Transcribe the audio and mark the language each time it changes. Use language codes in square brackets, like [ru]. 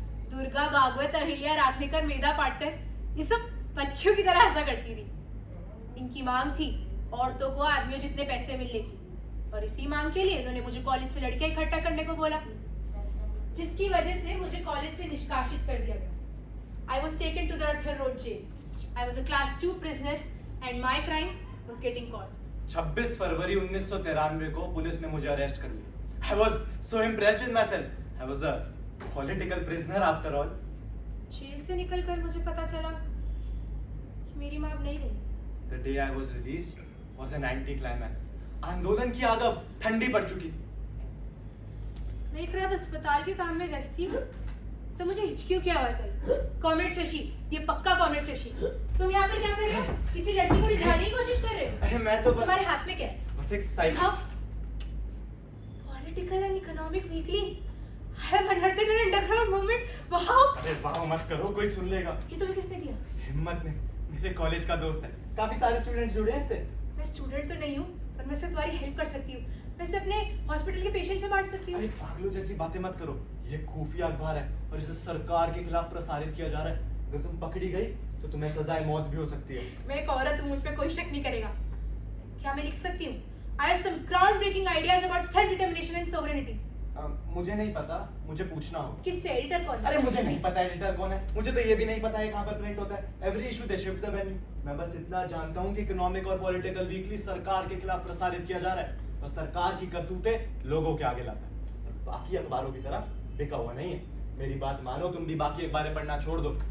[hi] दुर्गा, भागवत, अहिल्या, राखनेकर, मेधा पाटकर, ये सब बच्चों की तरह हंसा करती थी। इनकी मांग थी औरतों को आदमियों जितने पैसे मिलने की, और इसी मांग के लिए उन्होंने मुझे कॉलेज से लड़कियां इकट्ठा करने को बोला, जिसकी वजह से मुझे कॉलेज से निष्कासित कर दिया गया। [en] I was taken to the Arthur Road jail. I was a class 2 prisoner and my crime was getting caught. [hi] 26 फरवरी 1993 को पुलिस ने मुझे अरेस्ट कर लिया। [en] I was so impressed with myself. I was a political prisoner after all. [hi] Jail से निकलकर मुझे पता चला कि मेरी माँ अब नहीं रही। [en] The day I was released was an anti-climax. [hi] आंदोलन की आग अब ठंडी पड़ चुकी थी। मैं एक रात अस्पताल के काम में व्यस्त थी, तो मुझे हिचकियों की आवाज आई। कॉमरेड शशि, ये पक्का कॉमरेड शशि, तुम यहाँ पर क्या कर रहे हो? किसी लड़की को रिझाने की कोशिश कर रहे हो? अरे मैं तो तुम्हारे हाथ में क्या है? बस एक cycle. [en] Political and economic weekly, I have unearthed an underground movement. [hi] वाह! अरे वाह मत करो, कोई सुन लेगा। ये तुम्हें किसने दिया? हिम्मत ने, मेरे कॉलेज का दोस्त है। काफी सारे स्टूडेंट्स जुड़े हैं इससे। मैं स्टूडेंट तो नहीं हूँ, पर मैं इसमें तुम्हारी हेल्प कर सकती हूँ। मैं इसे अपने हॉस्पिटल के पेशेंट से बांट सकती हूँ। अरे पागलों जैसी बातें मत करो। ये खुफिया अखबार है और इसे सरकार के खिलाफ प्रसारित किया जा रहा है। अगर तुम पकड़ी गई तो तुम्हें सजाए मौत भी हो सकती है। मैं एक औरत हूँ, मुझ पे कोई शक नहीं करेगा। क्या मैं लिख सकती हूँ? [en] I have some groundbreaking ideas about self-determination and sovereignty. [hi] मुझे नहीं पता, मुझे पूछना होगा। किससे? एडिटर कौन? अरे मुझे नहीं पता एडिटर कौन है, मुझे तो ये भी नहीं पता है कहाँ पर प्रिंट होता है। [en] Every issue they shift the venue. [hi] मैं बस इतना जानता हूँ कि इकोनॉमिक और पॉलिटिकल वीकली सरकार के खिलाफ प्रसारित किया जा रहा है और सरकार की करतूतें लोगों के आगे लाता है। और बाकी अखबारों की तरह बिका हुआ नहीं है। मेरी बात मानो, तुम भी बाकी अखबारें पढ़ना छोड़ दो।